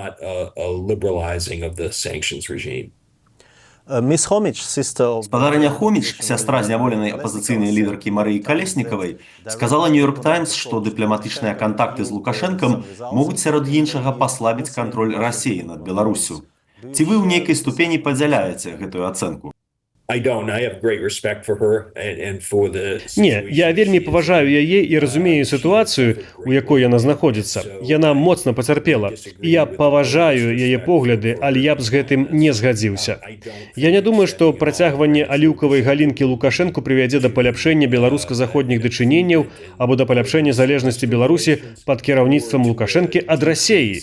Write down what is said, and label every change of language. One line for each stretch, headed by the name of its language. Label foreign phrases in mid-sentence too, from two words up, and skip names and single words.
Belarusian: Спадарыня Хоміч, сястра зняволенай апазіцыйнай лідаркі Марыі Калеснікавай, сказала Нью-Йорк Таймс, што дыпламатычныя кантакты з Лукашэнкам могуць сярод іншага паслабіць кантроль Расіі над Беларусю. Ці вы ў нейкай ступені падзяляеце гэтую ацэнку?
English: I don't. I have great respect for her and for the
Belarusian: Не, я вельмі паважаю яе і разумею сітуацыю, у якой яна знаходзіцца. Яна моцна пацярпела. І я паважаю яе погляды, але я б з гэтым не згадзіўся. Я не думаю, што працягванне аліўкавай галінкі Лукашэнку прывядзе да паляпшэння беларуска-заходніх дачыненняў або да паляпшэння залежнасці Беларусі пад кіраўніцтвам Лукашэнкі ад Расіі.